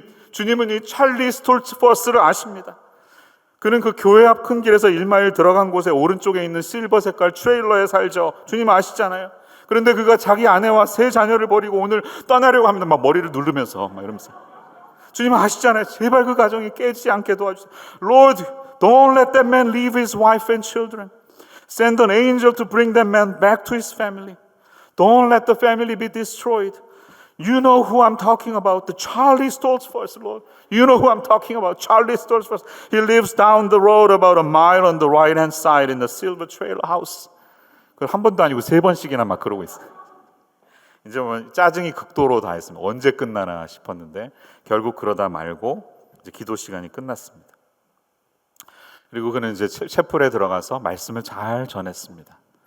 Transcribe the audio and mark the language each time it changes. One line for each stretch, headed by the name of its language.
Korean: 주님은 이 찰리 스톨츠버스를 아십니다. 그는 그 교회 앞 큰 길에서 1마일 들어간 곳에 오른쪽에 있는 실버 색깔 트레일러에 살죠. 주님 아시잖아요. 그런데 그가 자기 아내와 3 자녀를 버리고 오늘 떠나려고 합니다. 막 머리를 누르면서 막 이러면서 주님 아시잖아요. 제발 그 가정이 깨지지 않게 도와주세요.
English: Lord, don't let that man leave his wife and children. Send an angel to bring that man back to his family. Don't let the family be destroyed. You know who I'm talking about. The Charlie Stoltzfus, Lord. You know who I'm talking about. Charlie Stoltzfus. He lives down the road about a mile on the right-hand side in the Silver Trail house.
Korean: 그걸 한 번도 아니고 3번씩이나 막 그러고 있어요. 이제 뭐 짜증이 극도로 다했습니다. 언제 끝나나 싶었는데 결국 그러다 말고 이제 기도 시간이 끝났습니다. 그리고 그는 이제 채플에 들어가서 말씀을 잘 전했습니다.